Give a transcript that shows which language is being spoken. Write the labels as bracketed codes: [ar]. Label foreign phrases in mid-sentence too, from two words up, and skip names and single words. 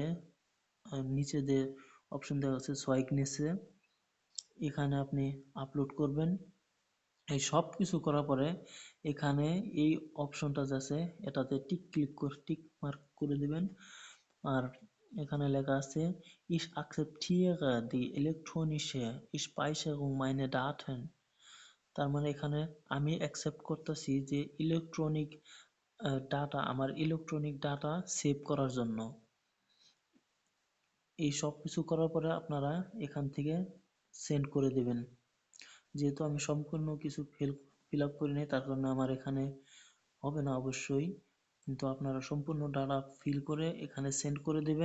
[bn] নিচে যে অপশন দেওয়া আছে সোয়াইগনেসে, এখানে আপনি আপলোড করবেন। এই সব কিছু করার পরে এখানে এই অপশনটা আছে এটাতে টিক মার্ক করে দিবেন। আর এখানে লেখা আছে [de] ich akzeptiere die elektronische Speicherung meiner Daten, [bn] তার মানে এখানে আমি অ্যাকসেপ্ট করতেছি যে আমার [en] electronic data [bn] সেভ করার জন্য। এই সব কিছু করার পরে আপনারা এখান থেকে সেন্ড করে দিবেন। যেহেতু আমি সম্পূর্ণ কিছু [en] fill up [bn] করি নাই, তার কারণে আমার এখানে হবে না অবশ্যই, কিন্তু আপনারা সম্পূর্ণ [en] data fill [bn] করে এখানে সেন্ড করে দিবেন।